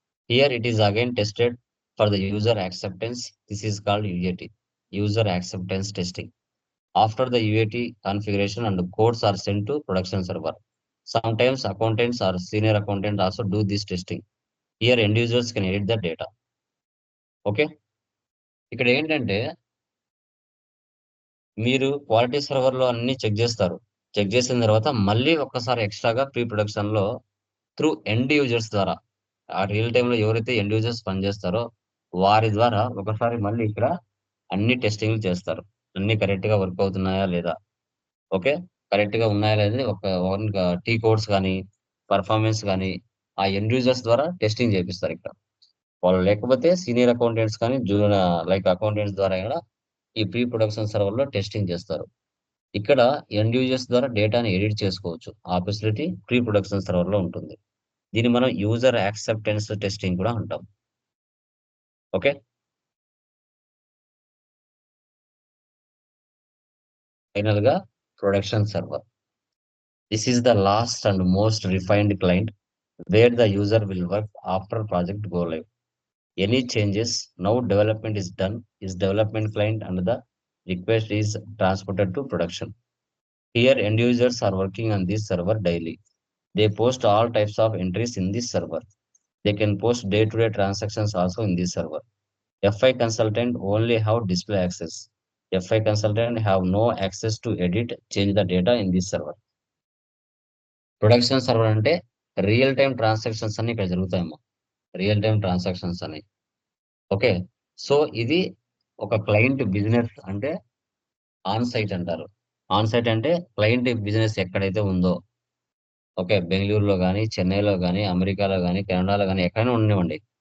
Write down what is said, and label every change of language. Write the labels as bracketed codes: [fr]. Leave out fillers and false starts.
[en] Here it is again tested for the user acceptance. This is called UAT, user acceptance testing. After the UAT configuration and codes are sent to production server. Sometimes accountants or senior accountants also do this testing. Here end users can edit the data. Okay. [te] ఇక్కడ ఏంటంటే మీరు quality సర్వర్‌లో అన్ని check చేస్తారు. Check చేసిన తర్వాత మళ్ళీ ఒక్కసారి ఎక్స్‌ట్రాగా ప్రీ ప్రొడక్షన్‌లో త్రూ ఎండ్ యూజర్స్ ద్వారా ఆ రియల్ టైమ్‌లో ఎవరైతే ఎండ్ యూజర్స్ పనిచేస్తారో వారి ద్వారా ఒకసారి మళ్ళీ ఇక్కడ అన్ని టెస్టింగ్‌లు చేస్తారు. అన్ని కరెక్ట్‌గా వర్క్ అవుతున్నాయా లేదా? ఓకే. కరెక్ట్‌గా ఉన్నాయా లేదా టీ కోడ్స్ గాని, పెర్ఫార్మన్స్ గాని ఆ ఎండ్ యూజర్స్ ద్వారా టెస్టింగ్ చేపిస్తారు ఇక్కడ. వాళ్ళు లేకపోతే సీనియర్ అకౌంటెంట్స్ కానీ లైక్ అకౌంటెంట్స్ ద్వారా కూడా ఈ ప్రీ ప్రొడక్షన్ సర్వర్‌లో టెస్టింగ్ చేస్తారు. ఇక్కడ ఎండ్ యూజర్స్ ద్వారా డేటాని ఎడిట్ చేసుకోవచ్చు. ఆ ఫెసిలిటీ ప్రీ ప్రొడక్షన్ సర్వర్‌లో ఉంటుంది. దీన్ని మనం యూజర్ యాక్సెప్టెన్స్ టెస్టింగ్ కూడా అంటాం. ఓకే. [en] ఫైనల్‌గా production server. This is the last and most refined client where the user will work after project go live. Any changes now development is done is development client and the request is transported to production. Here end users are working on this server daily. They post all types of entries in this server. They can post day-to-day transactions also in this server. FI consultant only have display access. FI consultant have no access to edit, change the data in this server. [te] Production server అంటే real time transactions అన్ని ఇక్కడ జరుగుతాయమ్మా. Real time transactions అని. Okay. So ఇది ఒక client business అంటే on site అంటారు. On site అంటే client business ఎక్కడైతే ఉందో, ఓకే, బెంగుళూరులో గానీ, చెన్నైలో గానీ, అమెరికాలో గానీ, కెనడాలో గానీ ఎక్కడైనా ఉండనివ్వండి.